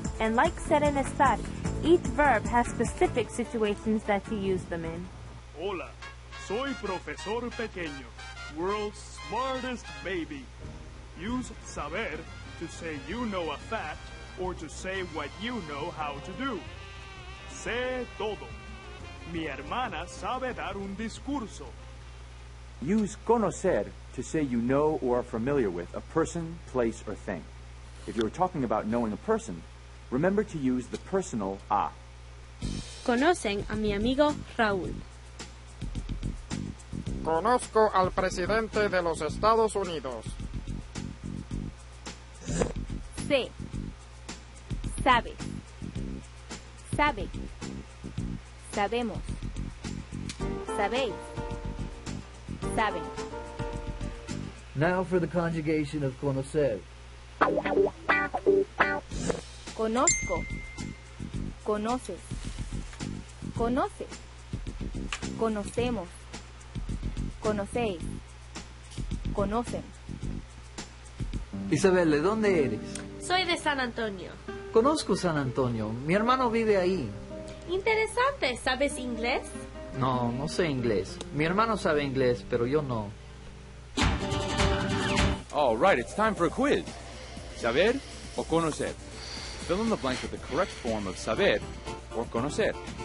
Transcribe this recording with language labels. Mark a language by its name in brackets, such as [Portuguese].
[English] And like ser and estar, each verb has specific situations that you use them in. [Spanish] Hola, soy Profesor Pequeño, [English] world's smartest baby. Use saber to say you know a fact or to say what you know how to do. [Spanish] Sé todo. Mi hermana sabe dar un discurso. [English] Use conocer to say you know or are familiar with a person, place, or thing. If you're talking about knowing a person, remember to use the personal a. [Spanish] Conocen a mi amigo Raúl. Conozco al presidente de los Estados Unidos. Sé. Sabes. Sabe. Sabemos. Sabéis. Saben. [English] Now for the conjugation of conocer. [Spanish] Conozco. Conoces. Conoces. Conocemos. Conocéis. Conocen. Isabel, ¿de dónde eres? Soy de San Antonio. Conozco San Antonio. Mi hermano vive ahí. Interesante. ¿Sabes inglés? No, no sé inglés. Mi hermano sabe inglés, pero yo no. [English] All right, it's time for a quiz. [Spanish] Saber o conocer? [English] Fill in the blank with the correct form of saber or conocer.